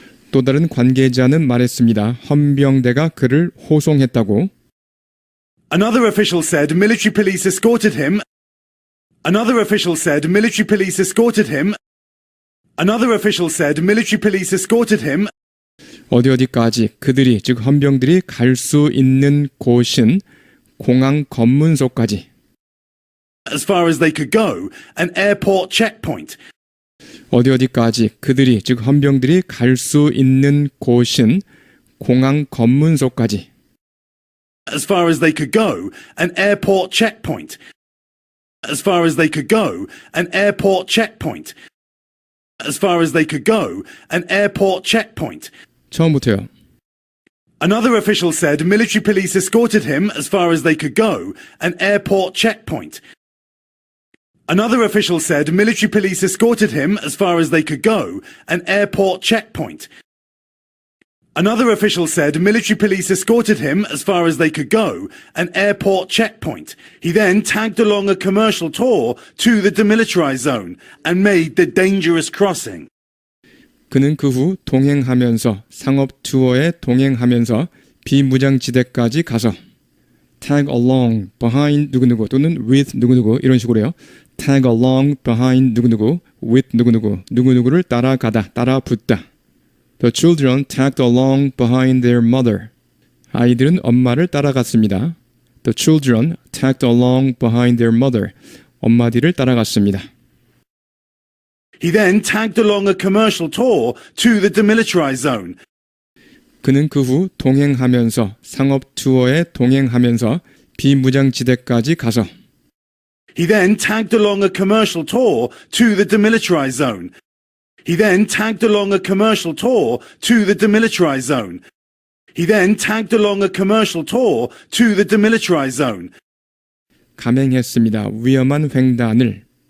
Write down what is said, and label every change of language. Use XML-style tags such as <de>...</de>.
<ko>또 다른 관계자는 말했습니다. 헌병대가 그를 호송했다고.</ko> <en>Another official said military police escorted him. Another official said military police escorted him. Another official said military police escorted him.</en> <ko>어디까지 그들이 즉 헌병들이 갈 수 있는 곳은 공항 검문소까지.</ko> <en>As far as they could go, an airport checkpoint.</en> <ko>어디까지 그들이 즉 헌병들이 갈 수 있는 곳은 공항 검문소까지.</ko> <en>As far as they could go, an airport checkpoint. As far as they could go, an airport checkpoint. As far as they could go, an airport checkpoint.</en> <ko>처음부터요.</ko> <en>Another official said military police escorted him as far as they could go, an airport checkpoint. Another official said military police escorted him as far as they could go, an airport checkpoint. Another official said military police escorted him as far as they could go, an airport checkpoint. He then tagged along a commercial tour to the demilitarized zone and made the dangerous crossing.</en> <ko>그는 그 후 동행하면서 상업 투어에 동행하면서 비무장지대까지 가서</ko> <en>tag along behind</en> <ko>누구누구 또는</ko> <en>with</en> <ko>누구누구 이런 식으로요.</ko> <en>tag along behind</en> <ko>누구누구</ko> <en>with</en> <ko>누구누구 누구누구를 따라가다 따라붙다.</ko> <en>The children tagged along behind their mother.</en> <ko>아이들은 엄마를 따라갔습니다.</ko> <en>The children tagged along behind their mother.</en> <ko>엄마들을 따라갔습니다.</ko> <en>He then tagged along a commercial tour to the demilitarized zone.</en> <ko>그는 그 후 동행하면서 상업 투어에 동행하면서 비무장지대까지 가서</ko> <en>He then tagged along a commercial tour to the demilitarized zone. He then tagged along a commercial tour to the demilitarized zone. He then tagged along a commercial tour to the demilitarized zone.</en> <ko>감행했습니다. 위험한 횡단을</ko>